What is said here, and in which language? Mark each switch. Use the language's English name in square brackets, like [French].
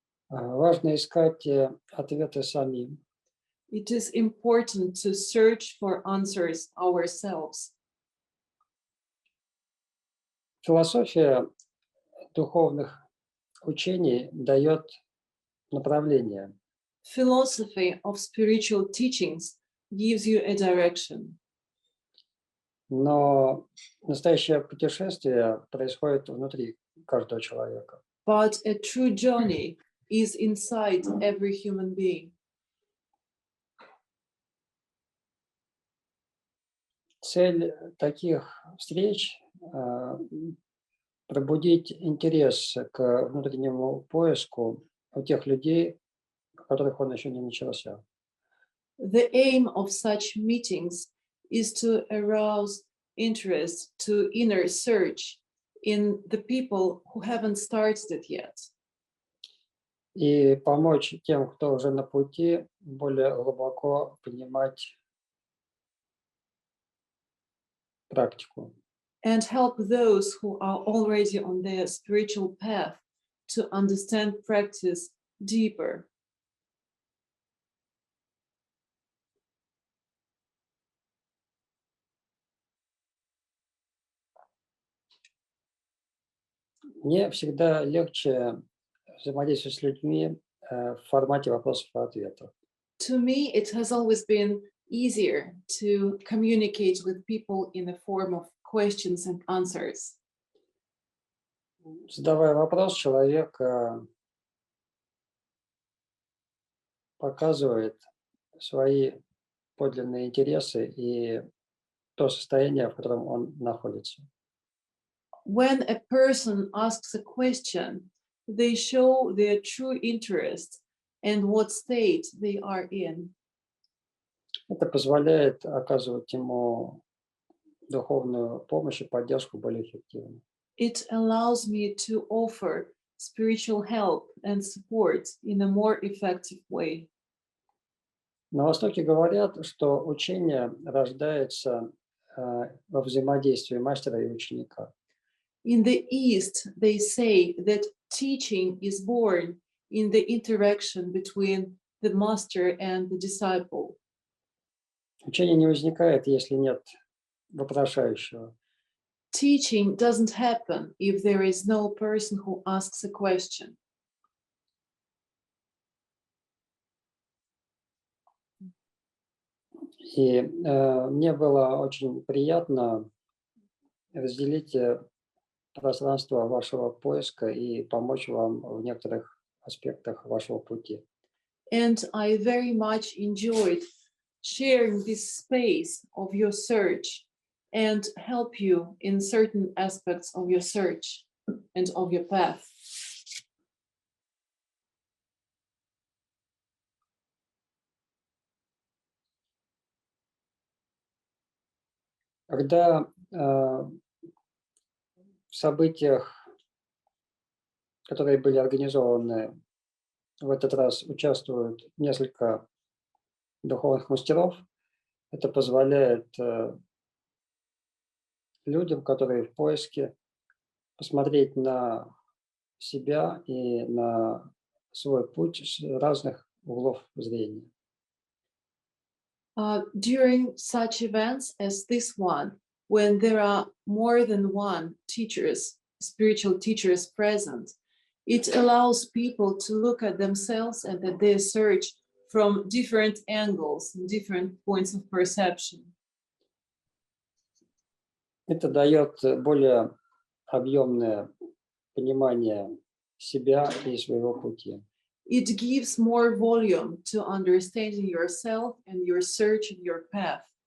[Russian] Важно искать ответы самим. [English] It is important to search for answers ourselves. [Russian] Философия духовных учений дает направление. [English] Philosophy of spiritual teachings gives you a direction. [Russian] Но настоящее путешествие происходит внутри каждого человека. [English] But a true journey is inside every human being. [Russian] Цель таких встреч пробудить интерес к внутреннему поиску у тех людей, у которых он еще не начался. [English] The aim of such meetings is to arouse interest to inner search in the people who haven't started it yet. [Russian] И помочь тем, кто уже на пути, более глубоко понимать практику. [English] And help those who are already on their spiritual path to understand practice deeper. [Russian] Мне всегда легче взаимодействовать с людьми в формате вопросов и ответов. [English] To me, it has always been easier to communicate with people in the form of questions and answers. [Russian] Задавая вопрос, человек показывает свои подлинные интересы и то состояние, в котором он находится. [English] When a person asks a question, they show their true interest and what state they are in. [Russian] Это позволяет оказывать ему духовную помощь и поддержку более эффективно. [English] It allows me to offer spiritual help and support in a more effective way. [Russian] На Востоке говорят, что учение рождается во взаимодействии мастера и ученика. [English] In the East, they say that teaching is born in the interaction between the master and the disciple. [Russian] Учение не возникает, если нет вопрошающего. [English] Teaching doesn't happen if there is no person who asks a question. [Russian] И мне было очень приятно разделить пространство вашего поиска и помочь вам в некоторых аспектах вашего пути. [English] And I very much enjoyed sharing this space of your search and help you in certain aspects of your search and of your path. [Russian] Когда в событиях, которые были организованы в этот раз, участвуют несколько духовных мастеров, это позволяет людям, которые в поиске, посмотреть на себя и на свой путь с разных углов зрения. [English] During such events as this one, when there are more than one teachers, spiritual teachers present, it allows people to look at themselves and at their search from different angles, different points of perception. [Russian] Это дает более объемное понимание себя и своего пути. [English] It gives more volume to understanding yourself and your search and your path.